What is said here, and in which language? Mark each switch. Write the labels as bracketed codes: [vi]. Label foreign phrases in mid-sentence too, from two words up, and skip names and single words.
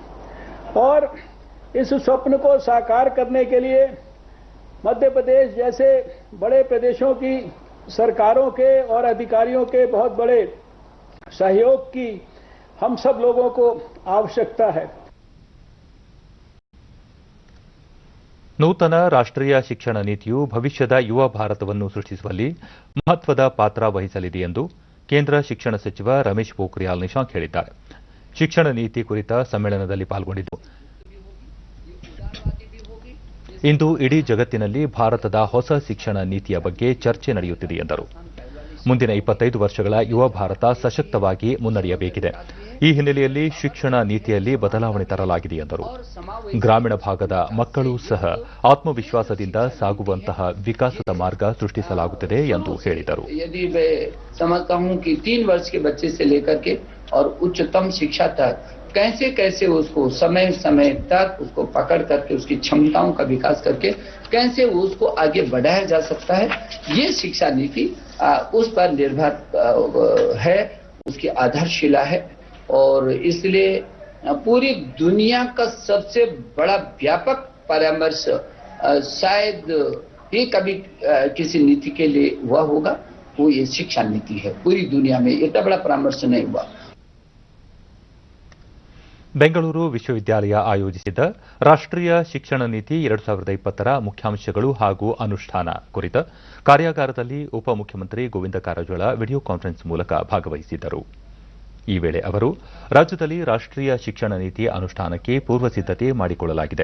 [hi] और इस स्वप्न को साकार करने के लिए मध्य प्रदेश जैसे बड़े प्रदेशों की सरकारों के और अधिकारियों के बहुत बड़े सहयोग की हम सब लोगों को आवश्यकता है. [kn] ನೂತನ ರಾಷ್ಟ್ರೀಯ ಶಿಕ್ಷಣ ನೀತಿಯು ಭವಿಷ್ಯದ ಯುವ ಭಾರತವನ್ನು ಸೃಷ್ಟಿಸುವಲ್ಲಿ ಮಹತ್ವದ ಪಾತ್ರ ವಹಿಸಲಿದೆ ಎಂದು ಕೇಂದ್ರ ಶಿಕ್ಷಣ ಸಚಿವ ರಮೇಶ್ ಪೋಖ್ರಿಯಾಲ್ ನಿಶಾಂಕ್ ಹೇಳಿದ್ದಾರೆ. ಶಿಕ್ಷಣ ನೀತಿ ಕುರಿತ ಸಮ್ಮೇಳನದಲ್ಲಿ ಪಾಲ್ಗೊಂಡಿದ್ದು ಇಂದು ಇಡೀ ಜಗತ್ತಿನಲ್ಲಿ ಭಾರತದ ಹೊಸ ಶಿಕ್ಷಣ ನೀತಿಯ ಬಗ್ಗೆ ಚರ್ಚೆ ನಡೆಯುತ್ತಿದೆ ಎಂದರು. ಮುಂದಿನ 25 ವರ್ಷಗಳ ಯುವ ಭಾರತ ಸಶಕ್ತವಾಗಿ ಮುನ್ನಡೆಯಬೇಕಿದೆ. ಈ ಹಿನ್ನೆಲೆಯಲ್ಲಿ ಶಿಕ್ಷಣ ನೀತಿಯಲ್ಲಿ ಬದಲಾವಣೆ ತರಲಾಗಿದೆ ಎಂದರು. ಗ್ರಾಮೀಣ ಭಾಗದ ಮಕ್ಕಳೂ ಸಹ ಆತ್ಮವಿಶ್ವಾಸದಿಂದ ಸಾಗುವಂತಹ ವಿಕಾಸದ ಮಾರ್ಗ ಸೃಷ್ಟಿಸಲಾಗುತ್ತಿದೆ ಎಂದು ಹೇಳಿದರು. [hi] यदि मैं समझता हूं कि 3 वर्ष के बच्चे से लेकर के और उच्चतम शिक्षा तक कैसे कैसे उसको समय समय तक उसको पकड़ करके उसकी क्षमताओं का विकास करके कैसे उसको आगे बढ़ाया जा सकता है, ये शिक्षा नीति उस पर निर्भर है, उसकी आधारशिला है. और इसलिए पूरी दुनिया का सबसे बड़ा व्यापक परामर्श शायद ही कभी किसी नीति के लिए हुआ होगा, वो ये शिक्षा नीति है. पूरी दुनिया में इतना बड़ा परामर्श नहीं हुआ. [kn] ಬೆಂಗಳೂರು ವಿಶ್ವವಿದ್ಯಾಲಯ ಆಯೋಜಿಸಿದ್ದ ರಾಷ್ಟ್ರೀಯ ಶಿಕ್ಷಣ ನೀತಿ 2020ರ ಮುಖ್ಯಾಂಶಗಳು ಹಾಗೂ ಅನುಷ್ಠಾನ ಕುರಿತ ಕಾರ್ಯಾಗಾರದಲ್ಲಿ ಉಪಮುಖ್ಯಮಂತ್ರಿ ಗೋವಿಂದ ಕಾರಜೋಳ [en] video conference [kn] ಮೂಲಕ ಭಾಗವಹಿಸಿದ್ದರು. ಈ ವೇಳೆ ಅವರು ರಾಜ್ಯದಲ್ಲಿ ರಾಷ್ಟ್ರೀಯ ಶಿಕ್ಷಣ ನೀತಿ ಅನುಷ್ಠಾನಕ್ಕೆ ಪೂರ್ವ ಸಿದ್ದತೆ ಮಾಡಿಕೊಳ್ಳಲಾಗಿದೆ.